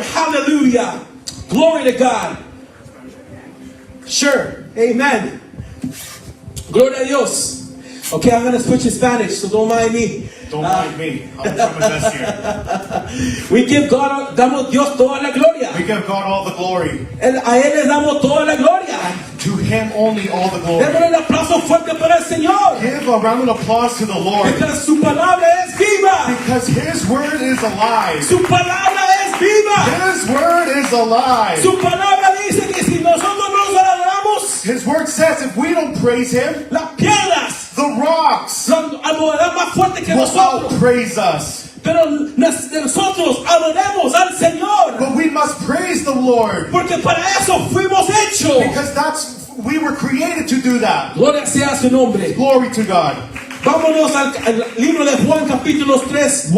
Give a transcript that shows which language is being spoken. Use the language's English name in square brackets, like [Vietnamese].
[English] Hallelujah. Glory to God. Sure. Amen. [Spanish] Gloria a Dios. [English] Okay, I'm going to switch to Spanish, so don't mind me. Don't mind me. I'll try my best here. We give God, [Spanish] damos Dios toda la gloria. [English] We give God all the glory. [Spanish] A Él le damos toda la gloria. [English] To him only all the glory. [Spanish] Démosle un aplauso fuerte para el Señor. [English] Give a round of applause to the Lord. [Spanish] Porque su palabra es viva. [English] Because his word is alive. [Spanish] Su palabra es viva. [English] His word is alive. [Spanish] Su palabra dice que si nosotros nos adoramos, [English] His word says if we don't praise him, [Spanish] las piedras [English] the rocks [Spanish] adorarán más fuerte que [English] will [Spanish] nosotros. [English] outpraise us. [Spanish] Pero nosotros adoremos al Señor. [English] But we must praise the Lord. [Spanish] Porque para eso fuimos hechos. [English] Because we were created to do that. [Spanish] Gloria sea a su nombre. [English] Glory to God. [Spanish] Vámonos al libro de Juan, capítulos 3.